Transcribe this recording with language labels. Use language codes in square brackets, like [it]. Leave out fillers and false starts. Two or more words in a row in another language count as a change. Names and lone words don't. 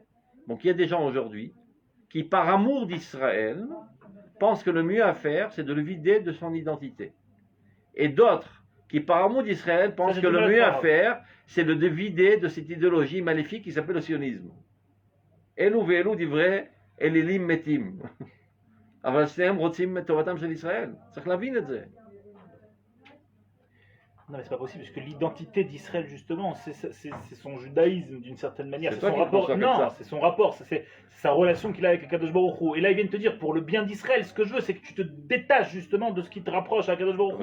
[fr] Donc il y a des gens aujourd'hui qui, par amour d'Israël, pensent que le mieux à faire, c'est de le vider de son identité. Et d'autres qui, par amour d'Israël, pensent que le mieux à faire, c'est de le vider de cette idéologie maléfique qui s'appelle le sionisme. [he] אלו ואלו דברי אלילים מתים. אבל שניהם רוצים את טובתם של ישראל. צריך להבין את זה. [fr] Non, mais c'est pas possible, parce que l'identité d'Israël, justement, c'est son judaïsme, d'une certaine manière. C'est C'est toi son qui rapport. penses ça comme Non, ça. c'est son rapport, c'est sa relation qu'il a avec [he] הקדוש ברוך הוא. [fr] Et là, il vient de te dire, pour le bien d'Israël, ce que je veux, c'est que tu te détaches, justement, de ce qui te rapproche à [he] הקדוש ברוך הוא.